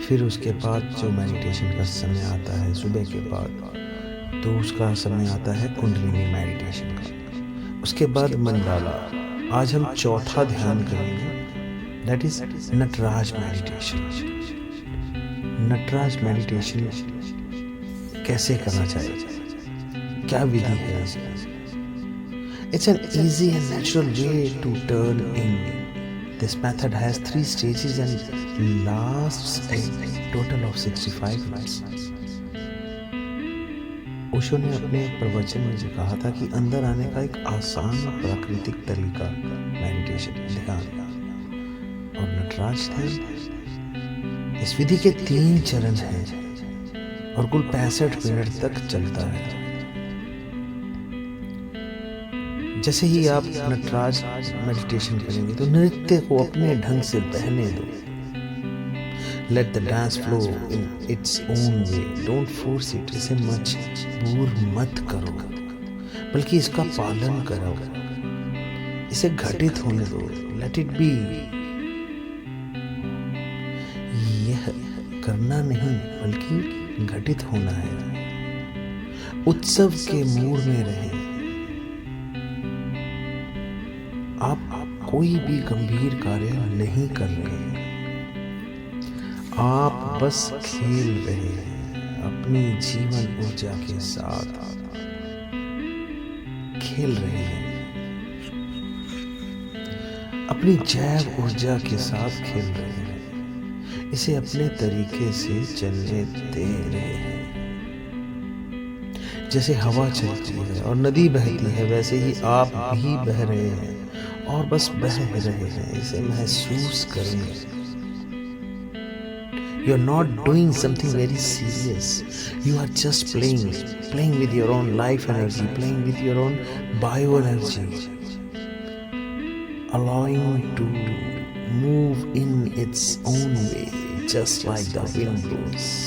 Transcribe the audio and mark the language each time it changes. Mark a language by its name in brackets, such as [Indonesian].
[Hindi] फिर उसके बाद जो मेडिटेशन का समय आता है सुबह के बाद, तो उसका समय आता है कुंडलिनी मेडिटेशन का। उसके बाद मंडाला। आज हम चौथा ध्यान करेंगे, [English] That is Nataraj meditation. [Hindi] Nataraj meditation कैसे करना चाहिए, क्या विधि है इसकी? [English] It's an easy and natural way to turn in. This method has 3 stages and lasts a total of 65 minutes. [Hindi] Osho ने अपने प्रवचन में जो कहा था कि अंदर आने का एक आसान प्राकृतिक तरीका मेडिटेशन, ध्यान और नटराज ध्यान। इस विधि के 3 चरण हैं और कुल 65 मिनट तक चलता है। जैसे ही आप नटराज मेडिटेशन करेंगे तो नृत्य को अपने ढंग से बहने दो। [English] Let the dance flow in its own way. Don't force it. [Hindi] इसे मजबूर मत करो, बल्कि इसका पालन करो। इसे घटित होने दो। [English] Let it be. [Hindi] यह करना नहीं बल्कि घटित होना है। उत्सव के मूड में रहें। आप कोई भी गंभीर कार्य नहीं कर रहे हैं, आप बस खेल रहे हैं। अपनी जीवन ऊर्जा के साथ खेल रहे हैं, अपनी जैव ऊर्जा के साथ खेल रहे हैं। इसे अपने तरीके से चलने दे रहे हैं। जैसे हवा चलती है और नदी बहती है, वैसे ही आप भी बह रहे हैं और बस बह रहे हैं। इसे महसूस करें। [English] You are not doing something very serious. You are just playing with your own life energy, playing with your own bio energy, allowing to move in its own way, just like the wind blows.